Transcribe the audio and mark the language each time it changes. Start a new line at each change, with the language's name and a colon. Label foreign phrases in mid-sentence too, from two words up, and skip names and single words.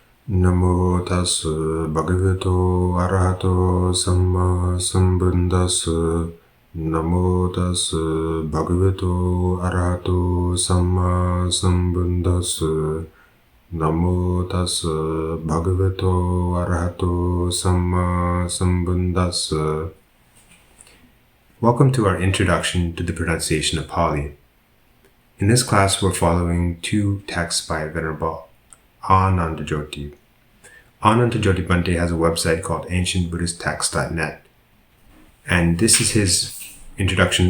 Pali: Namo tassa bhagavato arahato samma sambuddhassa. Namo tassa bhagavato arahato samma sambuddhassa. Namo tassa bhagavato arahato samma sambuddhassa.
English: Welcome to our introduction to the pronunciation of Pāli. In this class, we're following two texts by Venerable Anandajoti. Anandajoti Bhante has a website called ancientbuddhisttext.net. And this is his introduction.